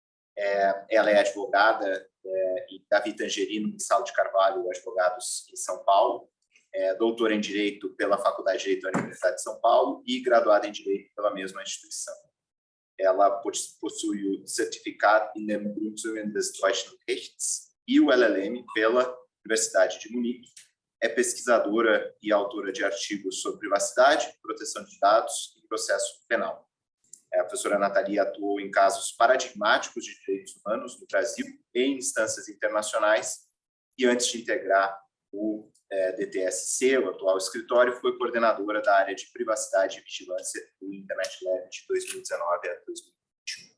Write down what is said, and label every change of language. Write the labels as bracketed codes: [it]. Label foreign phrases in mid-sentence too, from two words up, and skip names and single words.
[pt] Ela é advogada, e Davi Tangerino e Saulo de Carvalho, advogados em São Paulo, doutora em Direito pela Faculdade de Direito da Universidade de São Paulo e graduada em Direito pela mesma instituição. Ela possui o Certificado [de] in den Grundzügen des deutschen Rechts [pt] e o LLM pela Universidade de Munique. É pesquisadora e autora de artigos sobre privacidade, proteção de dados e processo penal. A professora Nathalie atuou em casos paradigmáticos de direitos humanos no Brasil e em instâncias internacionais, e antes de integrar o DTSC, o atual escritório, foi coordenadora da área de privacidade e vigilância do Internet Lab de 2019 a 2021.